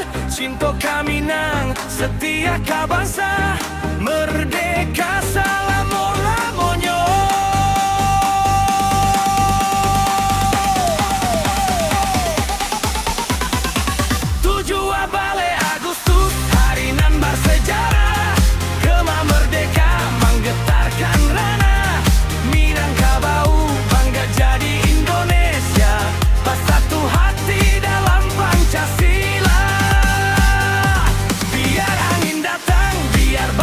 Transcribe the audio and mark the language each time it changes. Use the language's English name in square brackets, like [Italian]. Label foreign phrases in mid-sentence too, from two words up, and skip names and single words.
[Minangkabau] Cinta kami nang setia ka bangsa, merdeka salamo-lamonyo. Agustus, hari nan bersejarah. [Indonesian] Gema merdeka menggetarkan ranah. Minangkabau bangga jadi Indonesia, bersatu hati dalam Pancasila. Biar angin datang, biar